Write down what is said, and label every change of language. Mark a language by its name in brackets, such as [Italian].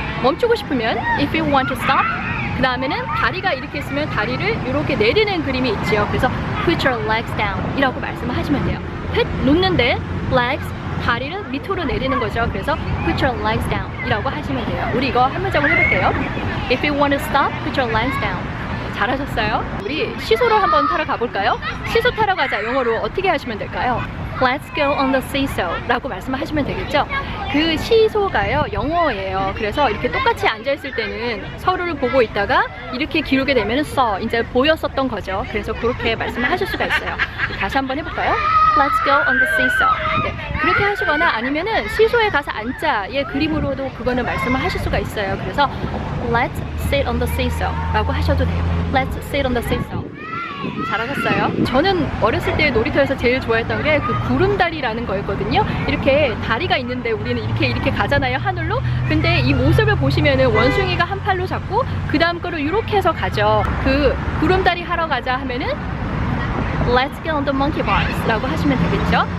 [Korean] 멈추고 싶으면 [English] if you want to stop, [Korean] 그 다음에는 다리가 이렇게 있으면 다리를 이렇게 내리는 그림이 있죠. 그래서 [English] put your legs down [Korean] 이라고 말씀을 하시면 돼요. put 놓는데 legs, 다리를 밑으로 내리는 거죠. 그래서 [English] put your legs down [Korean] 이라고 하시면 돼요. 우리 이거 한 문장을 해볼게요. [English] If you want to stop, put your legs down. [Korean] 잘하셨어요. 우리 시소를 한번 타러 가볼까요? 시소 타러 가자 영어로 어떻게 하시면 될까요? [English] Let's go on the seesaw [Korean] 라고 말씀을 하시면 되겠죠. 그 시소가요 영어예요. 그래서 이렇게 똑같이 앉아있을 때는 서로를 보고 있다가 이렇게 기울게 되면 saw, 이제 보였었던 거죠. 그래서 그렇게 말씀을 하실 수가 있어요. 다시 한번 해볼까요? [English] Let's go on the seesaw. [Korean] 네, 그렇게 하시거나 아니면은 시소에 가서 앉자의 그림으로도 그거는 말씀을 하실 수가 있어요. 그래서 [English] Let's sit on the seesaw [Korean] 라고 하셔도 돼요. [English] Let's sit on the seesaw. [Korean] 잘하셨어요. 저는 어렸을 때 놀이터에서 제일 좋아했던 게 그 구름다리라는 거였거든요. 이렇게 다리가 있는데 우리는 이렇게 가잖아요, 하늘로. 근데 이 모습을 보시면은 원숭이가 한 팔로 잡고 그 다음 거를 이렇게 해서 가죠. 그 구름다리 하러 가자 하면은 [English] Let's go on the monkey bars [Korean] 라고 하시면 되겠죠.